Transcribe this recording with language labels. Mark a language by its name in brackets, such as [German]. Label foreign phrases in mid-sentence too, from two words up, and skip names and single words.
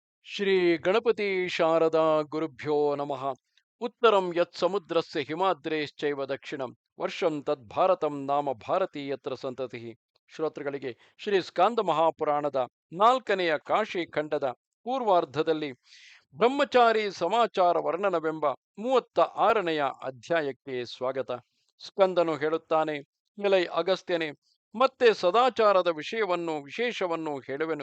[Sanskrit] ಶ್ರೀ ಗಣಪತಿ ಶಾರದಾ ಗುರುಭ್ಯೋ ನಮಃ. ಉತ್ತರಂ ಯತ್ ಸಮುದ್ರಸ್ಯ ಹಿಮಾದ್ರೇಶ್ಚೈವ ದಕ್ಷಿಣಂ ವರ್ಷಂ ತದ್ಭಾರತಂ ನಾಮ ಭಾರತೀಯತ್ರ ಸಂತತಿ. [Kannada] ಶ್ರೋತೃಗಳಿಗೆ ಶ್ರೀ ಸ್ಕಾಂದ ಮಹಾಪುರಾಣದ ನಾಲ್ಕನೆಯ ಕಾಶಿ ಖಂಡದ ಪೂರ್ವಾರ್ಧದಲ್ಲಿ ಬ್ರಹ್ಮಚಾರಿ ಸಮಾಚಾರ ವರ್ಣನವೆಂಬ 36ನೆಯ ಅಧ್ಯಾಯಕ್ಕೆ ಸ್ವಾಗತ. ಸ್ಕಂದನು ಹೇಳುತ್ತಾನೆ: ಎಲೈ ಅಗಸ್ತ್ಯನೇ, ಮತ್ತೆ ಸದಾಚಾರದ ವಿಶೇಷವನ್ನು ಹೇಳುವೆನು.